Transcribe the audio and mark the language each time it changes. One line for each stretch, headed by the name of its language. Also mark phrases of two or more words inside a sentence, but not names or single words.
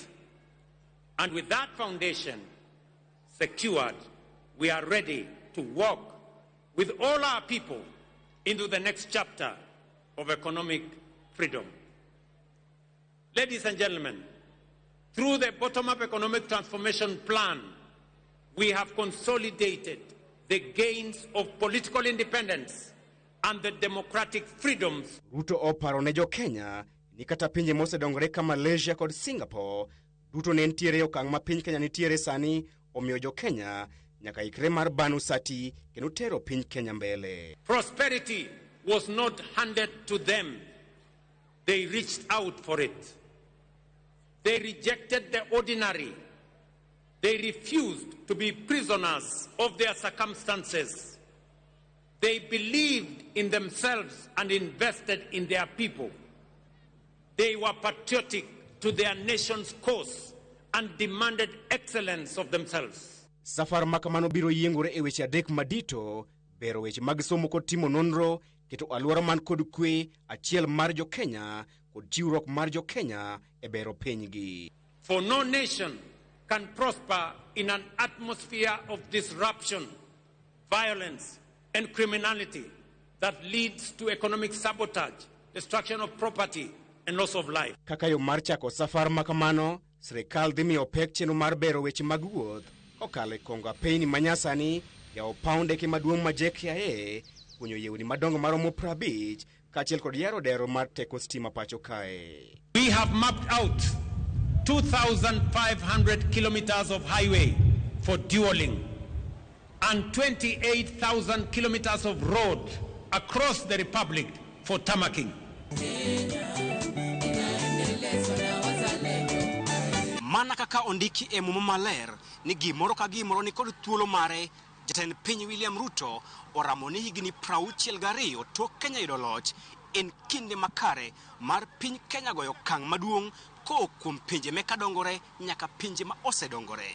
English: And with that foundation secured, we are ready to walk with all our people into the next chapter of economic freedom. Ladies and gentlemen, through the bottom-up economic transformation plan, we have consolidated the gains of political independence and the democratic freedoms.
Luo (Kenya and Tanzania): Ruto oparo ne jo Kenya ni kata pinje mosedongore ka Malaysia kod Singapore, duto ne ntiere okang' ma piny Kenya nitiere sani, omiyo jo Kenya nyaka ikre mar banu sati kendo tero piny Kenya mbele.
English: Prosperity was not handed to them. They reached out for it. They rejected the ordinary. They refused to be prisoners of their circumstances. They believed in themselves and invested in their people. They were patriotic to their nation's cause and demanded excellence of themselves.
Luo (Kenya and Tanzania): Safar makamano biro yiengore e weche adek madito, bero weche mag somo kod timo nonro, keto aluora man kod kwe, achiel mar jo Kenya kod chiwruok mar jo Kenya e bero pinygi.
English: For no nation can prosper in an atmosphere of disruption, violence, and criminality that leads to economic sabotage, destruction of property, and loss of life.
Luo (Kenya and Tanzania): Kaka yo mar chako safar makamano, sirikal dhi miyo pek chenro mar bero weche mag wuoth, kokalo konga piny manyasani, yawo paw ndeke maduong' ma JKIA, kunyo yewni madongo maromo 50, kaachiel kod yaro dero mar teko stima pacho kae.
English: We have mapped out 2,500 kilometers of highway for dualing and 28,000 kilometers of road across the Republic for tarmacking.
Luo (Kenya and Tanzania): Mana kaka ondiki e muma maler ni gimoro ka gimoro ni kod thuolo mare, Jatend piny William Ruto oramo ni higni 62 tok Kenya yudo loch en kinde makare mar piny Kenya goyo okang' maduong' kuom pinje meka dongore nyaka pinje ma osedongore.